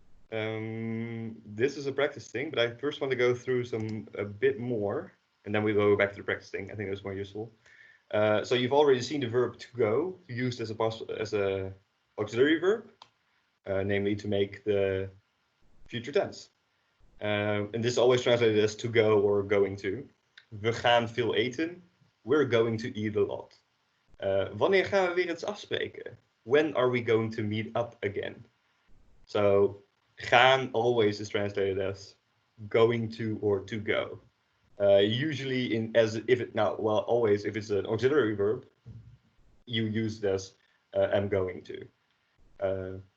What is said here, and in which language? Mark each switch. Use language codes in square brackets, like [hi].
[en] This is a practice thing, but I first want to go through a bit more, and then we go back to the practice thing. I think that's more useful. So you've already seen the verb to go used as a auxiliary verb, namely to make the future tense. And this is always translated as to go or going to. [nl] We gaan veel eten. [en] We're going to eat a lot. [nl] Wanneer gaan we weer iets afspreken? [en] When are we going to meet up again? So gaan always is translated as going to or to go. Usually always if it's an auxiliary verb, you use it as am going to.